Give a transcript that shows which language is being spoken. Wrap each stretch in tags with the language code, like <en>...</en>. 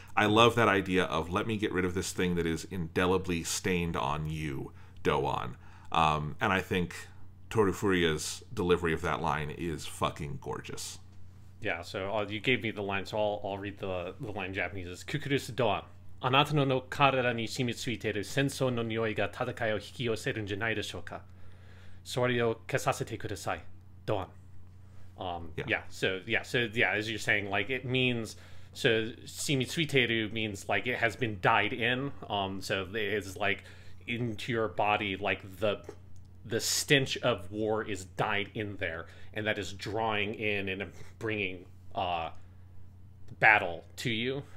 <en>I love that idea of let me get rid of this thing that is indelibly stained on you, Doan. And I think Tōru Furuya's delivery of that line is fucking gorgeous. Yeah, so you gave me the line, so I'll read the line in Japanese. It's Cucuruz Doan.</en> <ja>あなたの体に染みついている戦争の匂いが戦いを引き寄せるんじゃないでしょうか。それを消させてください。</ja> <en>Doan. So as you're saying, like it means, so shimitsuiteru means like it has been dyed in. So it's like into your body, like the stench of war is dyed in there, and that is drawing in and bringing battle to you.</en>